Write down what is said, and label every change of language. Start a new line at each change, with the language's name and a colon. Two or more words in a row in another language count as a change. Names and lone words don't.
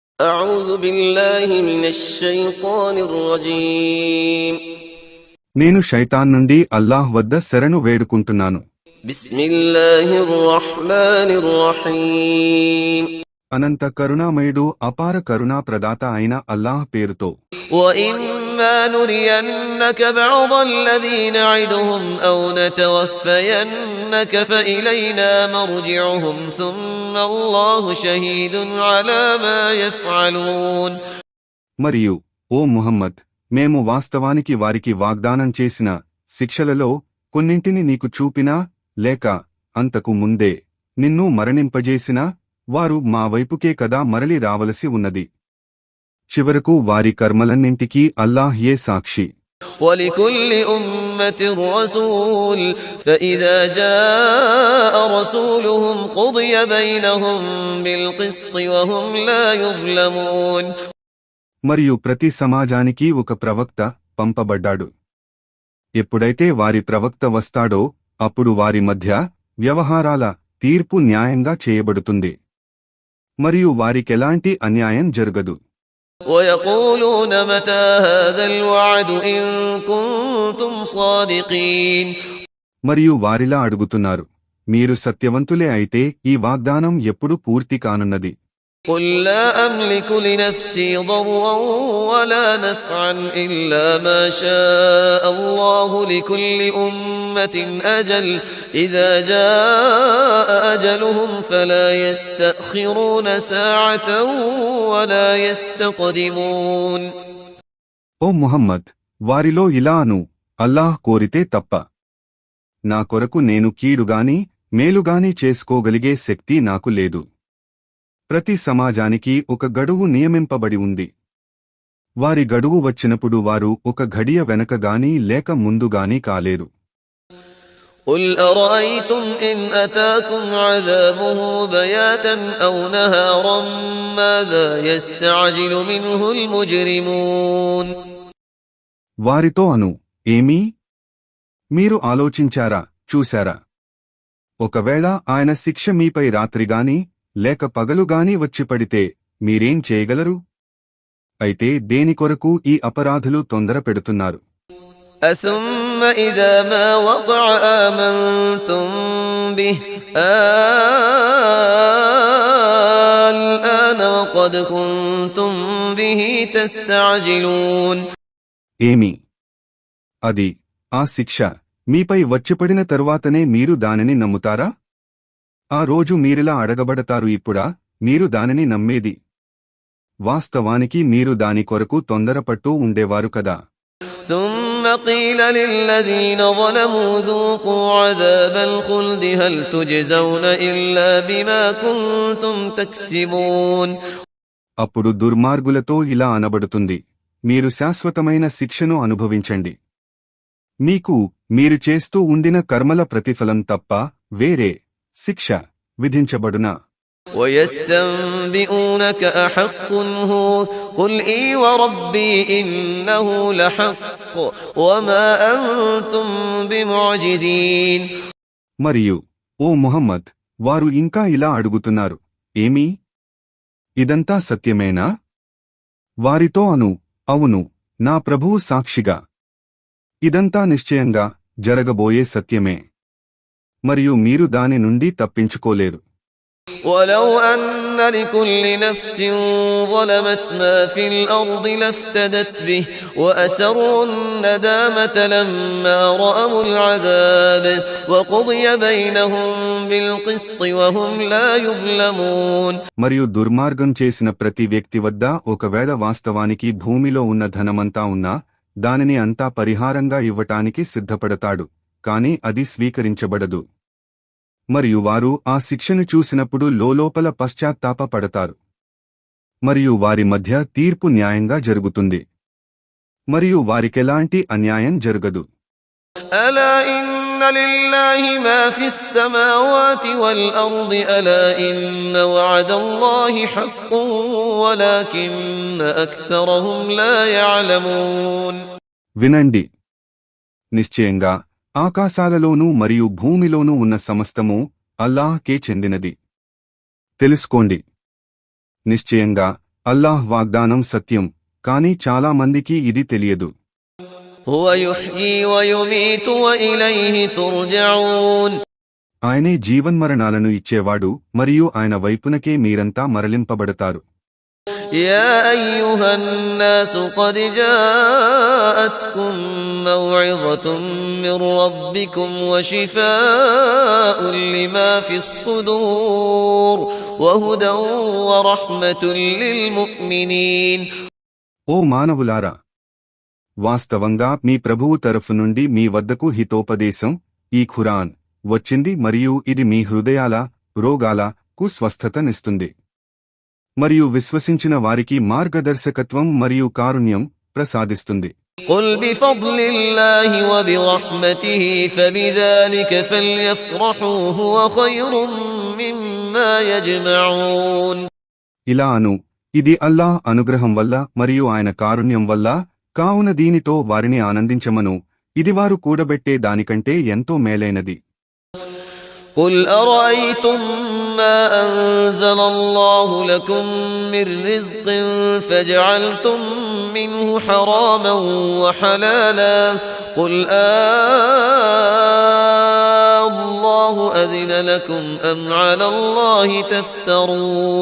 Arabic: أعوذ بالله من الشيطان الرجيم
Telugu: నేను శైతాన్ నుండి అల్లాహ్ వద్ద శరణు వేడుకుంటున్నాను.
Arabic: بسم الله الرحمن الرحيم
Telugu: అనంత కరుణామయుడు అపార కరుణా ప్రదాత అయిన అల్లాహ్ పేరుతో.
Arabic: وإما نرينك بعض الذي نعدهم أو نتوفينك فإلينا مرجعهم ثم الله شهيد على ما يفعلون.
Telugu: మరియు ఓ ముహమ్మద్, మేము వాస్తవానికి వారికి వాగ్దానం చేసిన శిక్షలలో కొన్నింటిని నీకు చూపినా లేక అంతకు ముందే నిన్ను మరణింపజేసినా వారు మా వైపుకే కదా మరలి రావలసి ఉన్నది. చివరకు వారి కర్మలన్నింటికీ అల్లాహ్యే సాక్షి.
Arabic: ولكل أمة رسول فإذا جاء رسولهم قضي بينهم بالقسط وهم لا يظلمون.
Telugu: మరియు ప్రతి సమాజానికి ఒక ప్రవక్త పంపబడ్డాడు. ఎప్పుడైతే వారి ప్రవక్త వస్తాడో అప్పుడు వారి మధ్య వ్యవహారాల తీర్పు న్యాయంగా చేయబడుతుంది మరియు వారికెలాంటి అన్యాయం జరగదు.
Arabic: ويقولون متى هذا الوعد إن كنتم صادقين.
Telugu: మరియు వారిలా అడుగుతున్నారు, మీరు సత్యవంతులే అయితే ఈ వాగ్దానం ఎప్పుడు పూర్తి కానున్నది?
Arabic: قل لا أملك لنفسي ضرا ولا نفعا إلا ما شاء الله لكل أمة أجل إذا جاء أجلهم فلا يستأخرون ساعة ولا يستقدمون.
Telugu: ఓ ముహమ్మద్, వారిలో ఇలాను, అల్లాహ్ కోరితే తప్ప నా కొరకు నేను కీడుగాని మేలుగాని చేసుకోగలిగే శక్తి నాకు లేదు. ప్రతి సమాజానికి ఒక గడువు నియమింపబడి ఉంది. వారి గడువు వచ్చినప్పుడు వారు ఒక ఘడియ వెనకగాని లేక ముందుగాని కాలేరు.
Arabic: قل أرأيتم إن أتاكم عذابه بياتا أو نهارا ماذا يستعجل منه المجرمون.
Telugu: వారితో అను, ఏమీ? మీరు ఆలోచించారా, చూశారా? ఒకవేళ ఆయన శిక్ష మీపై రాత్రిగాని లేక పగలుగాని వచ్చిపడితే మీరేం చేయగలరు? అయితే దేని కొరకు ఈ అపరాధులు తొందర పెడుతున్నారు?
Arabic: أثم إذا ما وقع آمنتم به الآن وقد كنتم به تستعجلون.
Telugu: ఏమి? అది, ఆ శిక్ష మీపై వచ్చిపడిన తరువాతనే మీరు దానిని నమ్ముతారా? ఆ రోజు మీరిలా అడగబడతారు, ఇప్పుడా మీరు దానిని నమ్మేది? వాస్తవానికి మీరు దాని కొరకు తొందరపట్టు ఉండేవారు కదా.
Arabic: ثم قيل للذين ظلموا ذوقوا عذاب الخلد هل تجزون إلا بما كنتم تكسبون.
Telugu: అప్పుడు దుర్మార్గులతో ఇలా అనబడుతుంది, మీరు శాశ్వతమైన శిక్షను అనుభవించండి. మీకు మీరు చేస్తూ ఉండిన కర్మల ప్రతిఫలం తప్ప వేరే శిక్ష విధించబడునా?
Arabic: ويستنبئونك أحق هو قل إي وربي إنه لحق وما أنتم بمعجزين.
Telugu: మరియు ఓ ముహమ్మద్, వారు ఇంకా ఇలా అడుగుతున్నారు, ఏమీ? ఇదంతా సత్యమేనా? వారితో అను, అవును, నా ప్రభువు సాక్షిగా ఇదంతా నిశ్చయంగా జరగబోయే సత్యమే మరియు మీరు దాని నుండి తప్పించుకోలేరు.
Arabic: ولو أن لكل نفس ظلمت ما في الأرض لافتدت به وأسروا الندامة لما رأوا العذاب وقضي بينهم بالقسط وهم لا يظلمون.
Telugu: మరియు దుర్మార్గం చేసిన ప్రతి వ్యక్తి వద్ద ఒకవేళ వాస్తవానికి భూమిలో ఉన్న ధనమంతా ఉన్నా దానిని అంతా పరిహారంగా ఇవ్వటానికి సిద్ధపడతాడు, కాని అది స్వీకరించబడదు. మరియు వారు ఆ శిక్షను చూసినప్పుడు లోలోపల పశ్చాత్తాప పడతారు. మరియు వారి మధ్య తీర్పు న్యాయంగా జరుగుతుంది మరియు వారికెలాంటి అన్యాయం జరగదు.
Arabic: ألا إن لله ما في السماوات والأرض ألا إن وعد الله حق ولكن أكثرهم لا يعلمون.
Telugu: వినండి, నిశ్చయంగా ఆకాశాలలోనూ మరియు భూమిలోనూ ఉన్న సమస్తము అల్లాహ్కే చెందినది. తెలుసుకోండి, నిశ్చయంగా అల్లాహ్ వాగ్దానం సత్యం, కాని చాలా మందికి ఇది తెలియదు.
Arabic: هو يحيي ويميت وإليه ترجعون.
Telugu: ఆయనే జీవన్మరణాలను ఇచ్చేవాడు మరియు ఆయన వైపునకే మీరంతా మరలింపబడతారు.
Arabic: يا أيها الناس قد جاءتكم موعظة من ربكم وشفاء لما في الصدور وهدى ورحمة للمؤمنين.
Telugu: ఓ మానవులారా, వాస్తవంగా మీ ప్రభువు తరఫు నుండి మీ వద్దకు హితోపదేశం, ఈ ఖురాన్ వచ్చింది మరియు ఇది మీ హృదయాల రోగాలకు స్వస్థతనిస్తుంది మరియు విశ్వసించిన వారికి మార్గదర్శకత్వం మరియు కారుణ్యం ప్రసాదిస్తుంది.
Arabic: قل بفضل الله وبرحمته فبذلك فليفرحوا هو خير مما يجمعون.
Telugu: ఇలా అను, ఇది అల్లాహ్ అనుగ్రహం వల్ల మరియు ఆయన కారుణ్యం వల్ల, కావున దీనితో వారిని ఆనందించమను, ఇది వారు కూడబెట్టే దానికంటే ఎంతో మేలైనది.
Arabic: قل أرأيتم ما أنزل الله لكم من رزق فجعلتم منه حراما وحلالا قل الله أذن لكم أم على الله تفترون.